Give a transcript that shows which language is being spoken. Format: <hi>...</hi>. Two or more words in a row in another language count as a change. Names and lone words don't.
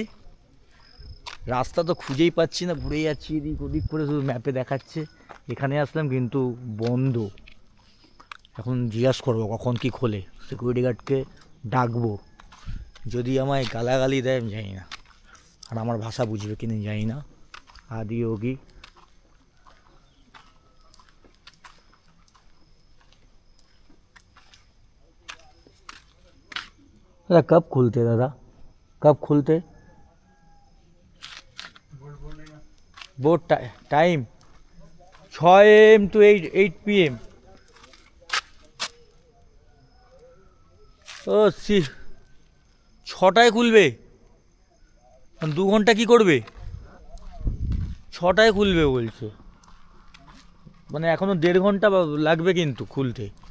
<bn>রাস্তা তো খুঁজেই পাচ্ছি না, ঘুরে যাচ্ছি এদিক ওদিক করে, শুধু ম্যাপে দেখাচ্ছে এখানে আসলাম, কিন্তু বন্ধ। এখন জিজ্ঞাসা করবো কখন কি খোলে, সিকিউরিটি গার্ডকে ডাকবো। যদি আমায় গালাগালি দেয় আমি জানি না, আর আমার ভাষা বুঝবে কিনা জানি না। আদি যোগী।</bn> <hi>दादा कब खुलते, दादा कब खुलते?</hi> <en>boat time 6 AM to 8 PM।</en> <bn>ও সি 6টায় খুলবে? 2 ঘন্টা কি করবে? 6টায় খুলবে বলছে, মানে এখনো 1.5 ঘন্টা লাগবে কিন্তু খুলতে।</bn>